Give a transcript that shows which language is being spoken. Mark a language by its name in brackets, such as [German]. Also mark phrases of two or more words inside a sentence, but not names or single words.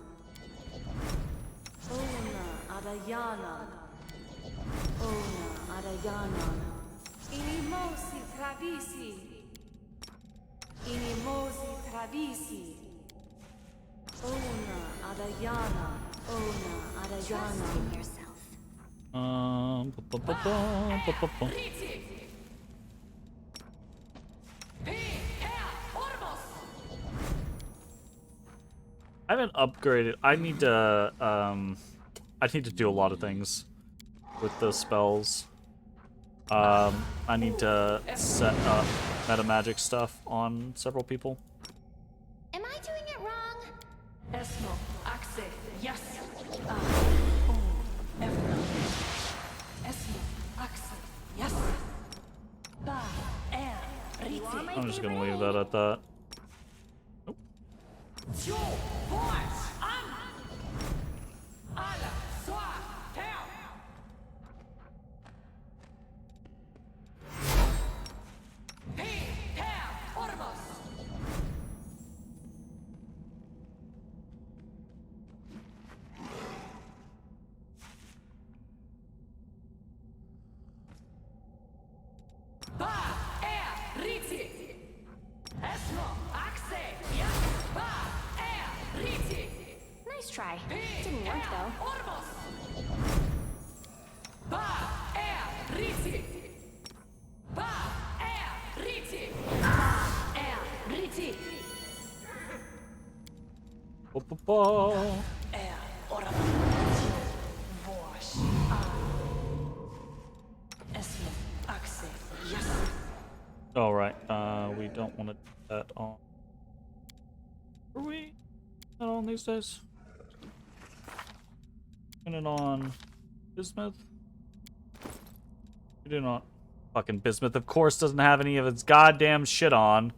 [English] Ona adayanon. Ona adayanon. Inimosi travisi. Inimosi travisi. Ona adayana. Ona adayana. Trust in yourself. I haven't upgraded. I need to do a lot of things with those spells. I need to set up meta magic stuff on several people. Am I doing it wrong? Esmo. Axe. Yes. Esmo. Axe. Yes. Ba. Riti. I'm just gonna leave that at that. Yo. Voice. Ala. Swa. Hell. Hey. Hell. Orbos. Ba. Riti. Esmo. Axe. Yes. Ba. Riti. Nice try. Didn't work though. Orbos. Ba. Riti. Ba. Riti. Ba. Riti. Ora. Vosh. Esmo. All right. We don't want to do that on. Are we not on these days? Put it on Bismuth. We do not. Fucking Bismuth, of course, doesn't have any of its goddamn shit on.